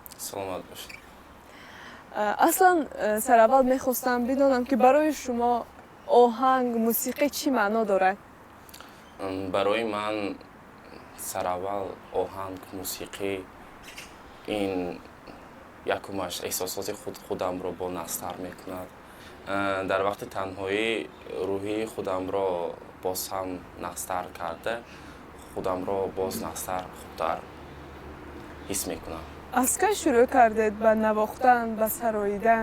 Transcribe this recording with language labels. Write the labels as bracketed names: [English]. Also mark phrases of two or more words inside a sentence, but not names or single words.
[Persian] سلامت باشید. اصلا سر اول میخواستم بدانم که برای شما آهنگ، موسیقی چی معنا دارد؟ برای من سر اول آهنگ، موسیقی این [Tajik] якумаш эҳсосоти худамро бо настар мекунад. Дар вақти танҳоӣ рӯҳи худамро боз ҳам настар карда, худамро боз настар хубтар ҳис мекунам. аз ки шурӯъ кардед ба навохтан, ба сароидан?